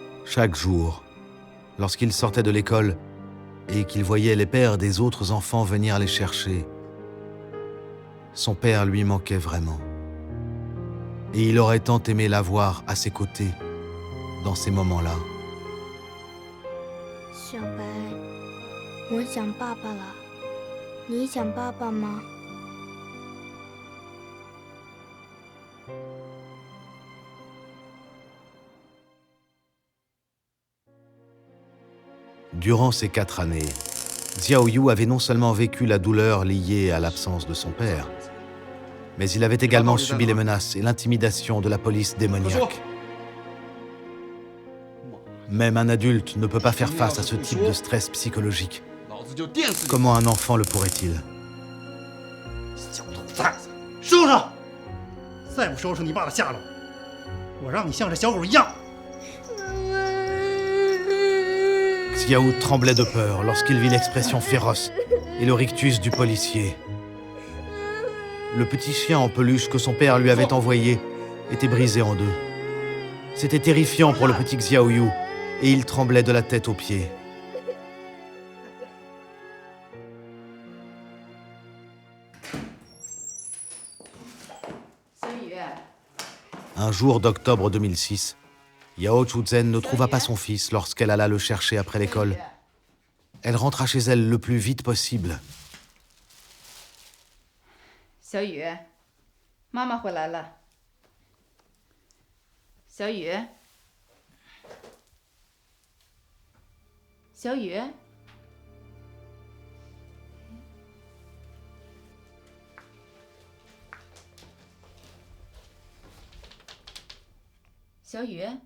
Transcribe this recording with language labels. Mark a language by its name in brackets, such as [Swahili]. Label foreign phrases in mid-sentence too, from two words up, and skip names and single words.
[French] Chaque jour, lorsqu'il sortait de l'école et qu'il voyait les pères des autres enfants venir les chercher, son père lui manquait vraiment. Et il aurait tant aimé l'avoir à ses côtés dans ces moments-là. [Chinese] 小白，我想爸爸了。你想爸爸吗？ [French] Durant ces 4 années, Xiao Yu avait non seulement vécu la douleur liée à l'absence de son père, mais il avait également subi les menaces et l'intimidation de la police démoniaque. Même un adulte ne peut pas faire face à ce type de stress psychologique. Comment un enfant le pourrait-il? [Chinese] 小兔崽子，收拾！再不收拾你爸的下落，我让你像这小狗一样。 [French] Xiao tremblait de peur lorsqu'il vit l'expression féroce et le rictus du policier. Le petit chien en peluche que son père lui avait envoyé était brisé en deux. C'était terrifiant pour le petit Xiao Yu et il tremblait de la tête aux pieds. Un jour d'octobre 2006, Yao Chuzhen ne trouva pas son fils lorsqu'elle alla le chercher après l'école. Elle rentra chez elle le plus vite possible. [Chinese] 小雨，妈妈回来了。小雨，小雨，小雨。